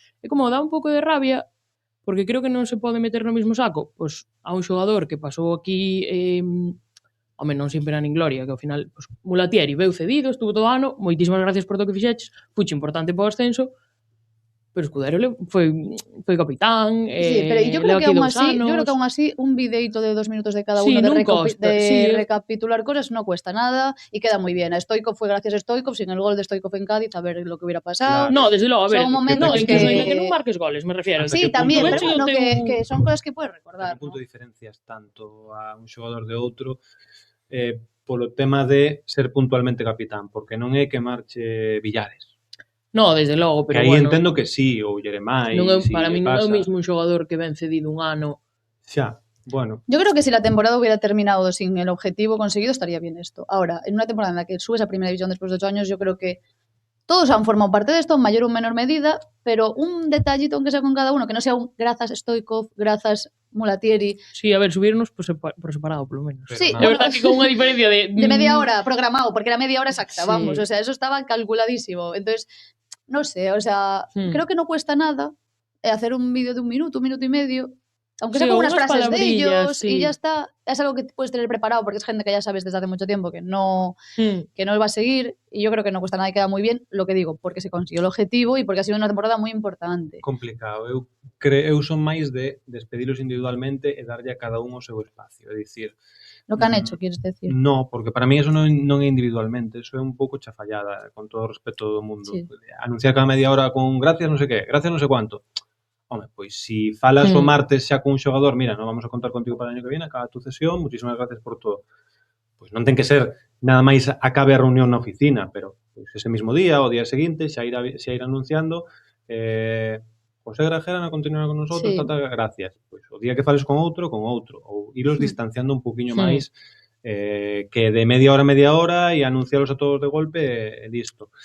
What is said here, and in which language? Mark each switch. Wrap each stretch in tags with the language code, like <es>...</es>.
<gl>É como dá un pouco de rabia, porque creo que non se pode meter no mismo saco, pois a un xogador que pasou aquí home, non sempre nin gloria, que ao final Mulatieri veu cedido, estuvo todo ano, moitísimas gracias por todo o que fixeches, fuche importante para o ascenso, pero Escudero foi capitán,</gl> <es>pero yo creo que aún así un videito de 2 minutos de cada uno de recapitular cosas no cuesta nada y queda muy bien. A Stoichkov fue gracias a Stoichkov, sin el gol de Stoichkov en Cádiz, a ver lo que hubiera pasado.</es> <gl>No, desde logo, a ver, son momentos que non marques goles, me refiero.</gl> <es>Sí, también, pero bueno, que son cosas que puedes recordar.</es> <gl>Que punto diferencias tanto a un xogador de outro polo tema de ser puntualmente capitán, porque non é que marche Villares. No, desde logo, pero que aí entendo que sí, ou Jeremai, para mí non é o mismo un xogador que ven cedido un ano. Xa, bueno.</gl> <es>Yo creo que si la temporada hubiera terminado sin el objetivo conseguido, estaría bien esto. Ahora, en una temporada en la que subes a Primera División después de 8 años, yo creo que todos han formado parte de esto, en mayor o menor medida, pero un detallito, aunque sea con cada uno, que no sea un</es> <gl>grazas Stoichkov, grazas Mulatieri.</gl> <es>Sí, a ver, subirnos por separado, por lo menos. Sí,</es> <gl>de verdad que con unha diferencia de media hora programado, porque era media hora exacta, sí.</gl> <es>Vamos, o sea, eso estaba calculadísimo. Entonces, no sé, o sea, creo que no cuesta nada hacer un vídeo de 1 minuto, 1 minuto y medio, aunque sea con unas frases de ellos, y ya está. Es algo que puedes tener preparado porque es gente que ya sabes desde hace mucho tiempo que no va a seguir, y yo creo que no cuesta nada y queda muy bien, lo que digo, porque se consiguió el objetivo y porque ha sido una temporada muy importante. Complicado.</es> <gl>Eu son máis de despedilos individualmente e darlle a cada un o seu espacio, é dicir,</gl> <es>lo que han hecho, quieres decir?</es> <gl>No, porque para mí eso non é individualmente, eso é un pouco chafallada, con todo o respeto do mundo. Sí. Anunciar cada media hora con gracias non sei que, gracias non sei cuánto. Home, pois si falas o martes xa con un xogador, mira, non vamos a contar contigo para o año que viene,</gl> <es>acaba tu cesión, muchísimas gracias por todo.</es> <gl>Pois non ten que ser nada máis acabe a reunión na oficina, pero pois ese mismo día, o día seguinte, xa ir anunciando, José Grajera non continúa con nosotros, gracias. Pois o día que fales con outro, ou iros distanciando un poquinho máis, que de media hora e anuncialos a todos de golpe e listo.</gl>